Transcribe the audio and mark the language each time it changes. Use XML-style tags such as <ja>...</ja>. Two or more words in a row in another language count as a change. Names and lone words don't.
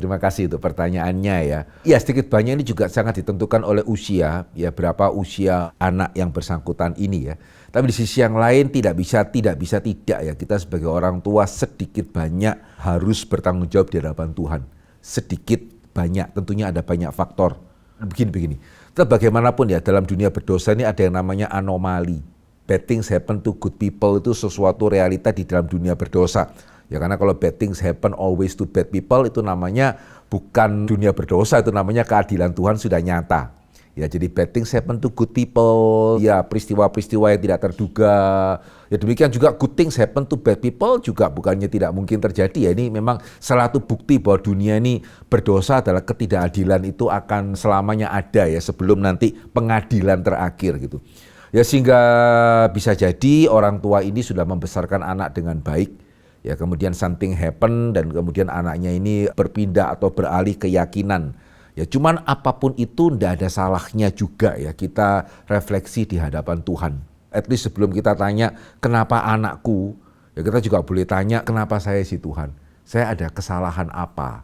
<id>Terima kasih untuk pertanyaannya ya. Ya, sedikit banyak ini juga sangat ditentukan oleh usia, ya berapa usia anak yang bersangkutan ini ya. Tapi di sisi yang lain tidak bisa tidak ya. Kita sebagai orang tua sedikit banyak harus bertanggung jawab di hadapan Tuhan. Sedikit banyak, tentunya ada banyak faktor. Begini. Tetap bagaimanapun ya, dalam dunia berdosa ini ada yang namanya anomali.</id> <en>Bad things happen to good people,</en> <id>itu sesuatu realita di dalam dunia berdosa. Ya karena kalau</id> <en>bad things happen always to bad people,</en> <id>itu namanya bukan dunia berdosa, itu namanya keadilan Tuhan sudah nyata. Ya jadi</id> <en>bad things happen to good people,</en> <id>ya peristiwa-peristiwa yang tidak terduga. Ya demikian juga</id> <en>good things happen to bad people</en> <id>juga bukannya tidak mungkin terjadi ya. Ini memang salah satu bukti bahwa dunia ini berdosa adalah ketidakadilan itu akan selamanya ada ya sebelum nanti pengadilan terakhir gitu. Ya sehingga bisa jadi orang tua ini sudah membesarkan anak dengan baik. Ya kemudian</id> <en>something happen</en> <id>dan kemudian anaknya ini berpindah atau beralih keyakinan. Ya cuman apapun itu ndak ada salahnya juga ya kita refleksi di hadapan Tuhan.</id> <en>At least</en> <id>sebelum kita tanya kenapa anakku, ya kita juga boleh tanya kenapa saya sih Tuhan. Saya ada kesalahan apa?</id>